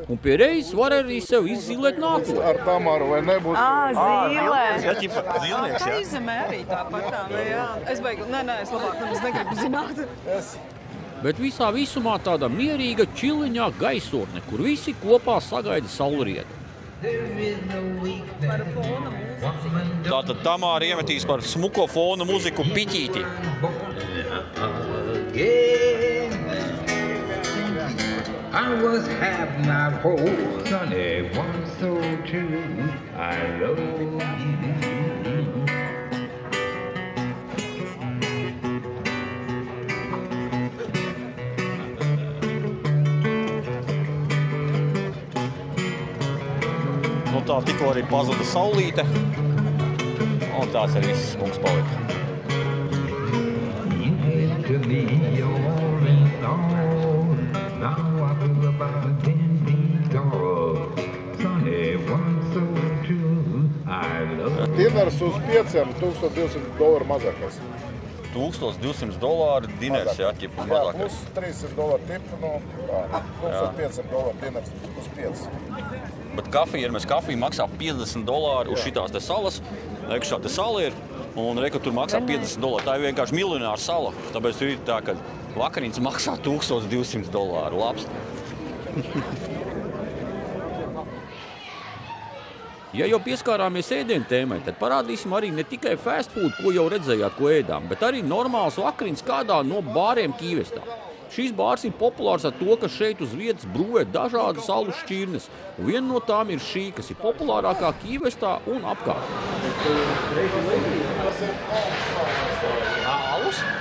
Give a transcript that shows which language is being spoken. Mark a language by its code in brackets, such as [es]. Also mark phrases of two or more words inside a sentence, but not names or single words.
[lv] Un pie reizes var arī sev izzilēt nākotnē. Ar Tamāru vai nebūs? Zīlē. Jā, ķipa zīlnieks, jā. Tā izemē arī tāpat tā, jā. Es beigu, nē, es labāk nemaz negribu zināt. Bet visā visumā tāda mierīga čiliņā gaisotne, kur visi kopā sagaida saulrietu. [en] There is no weak [lv] par fona mūziku. Tātad Tamāra iemetīs par smuko fona mūziku piķīti. [en] I was happy not whole, Sunday, one so true, I love you. [lv] Nu tā tikko arī pazuda saulīte, un tās arī viss mums palika. [en] You had to be all in all. Now I feel about 10 feet tall. Sunday, one so true, I love you. [lv] Diners uz 5,200 $200 mazākais. $1,200 diners, jā, ķipa Jā, mazākais. plus $300 tipu, nu, $1,500 diners uz 5. Bet kafija, ja mēs kafiju maksā $50 uz šitās te salas, reku šā te sala ir, un reku tur maksā $50. Tā ir vienkārši miljonāra sala, tāpēc tur ir tā, ka vakariņas maksā $1,200. Labs. Ja jau pieskārāmies ēdienu tēmai, tad parādīsim arī ne tikai [en] fast food, [lv] ko jau redzējāt, ko ēdām, bet arī normāls vakariņas kādā no bāriem Kīvestā. Šīs bārs ir populārs ar to, ka šeit uz vietas brūvē dažādas alu šķirnes, un viena no tām ir šī, kas ir populārākā Kīvestā un apkārt. Alus?